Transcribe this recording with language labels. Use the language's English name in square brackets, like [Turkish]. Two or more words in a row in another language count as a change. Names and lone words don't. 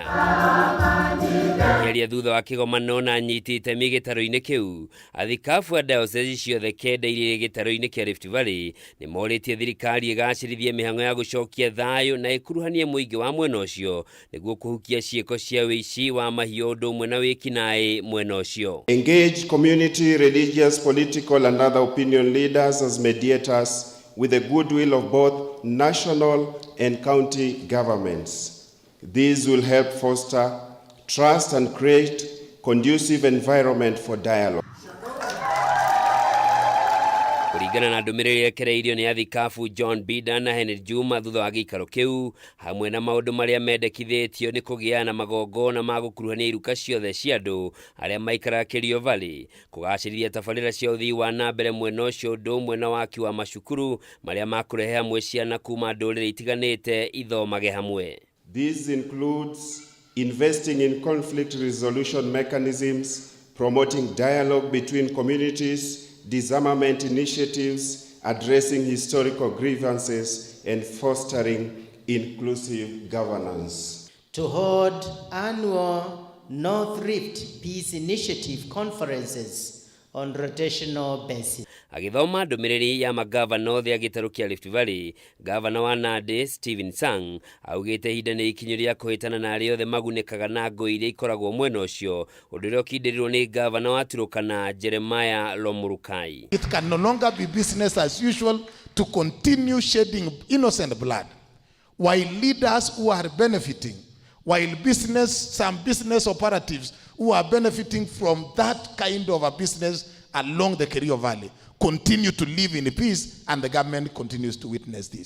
[Kikuyu] Kĩaria thutha wa kĩgomano na anyiti itemi gĩtaro-inĩ kĩu, athikabu a diocese ciothe kenda irĩ gĩtaro-inĩ kĩa Rift Valley nĩ morĩtie thirikari ĩgacĩrithie mĩhang'o ya gũcokia thayũ na ĩkuruhanie mũingĩ wa mwena ũcio nĩguo kũhukia ciĩko cia ũici wa mahiũ ũndũ ũmwe na wĩkinaĩ. [English] Engage community, religious, political and other opinion leaders as mediators with the goodwill of both national and county governments. These will help foster trust and create conducive environment for dialogue. [Kikuyu] Kũringana na ndũmĩrĩri ĩrekereirio nĩ athikabu John Bida na Henry Juma thutha wa gĩikaro kĩu, hamwe na maũndũ marĩa mendekithĩtio nĩ kũgĩana magongona ma gũkuruhania iruka ciothe cia andũ arĩa maikaraga Kerio Valley, kũgacĩrithia tabarĩra cia ũthii wa na mbere mwena ũcio ũndũ ũmwe na waki wa macukuru marĩa makũrehe hamwe ciana kuma ndũrĩrĩ itiganĩte ithomage hamwe. [English] This includes investing in conflict resolution mechanisms, promoting dialogue between communities, disarmament initiatives, addressing historical grievances, and fostering inclusive governance. To hold annual North Rift Peace Initiative conferences on rotational basis. [Kikuyu] Agithoma ndũmĩrĩri ya magavana othe a gĩtarũ kĩa Rift Valley, gavana wa Nandi Stephen Sang augĩte ihinda nĩ ikinyu rĩa kũhĩtana na arĩa othe magunĩkaga na ngũĩ iria ikoragwo mwena ũcio, ũndũ ũrĩa ũkindĩrirwo nĩ gavana wa Turkana Jeremiah Lomurukai. [English] It can no longer be business as usual to continue shedding innocent blood while leaders who are benefiting, while some business operatives who are benefiting from that kind of a business along the Kerio Valley continue to live in peace, and the government continues to witness this.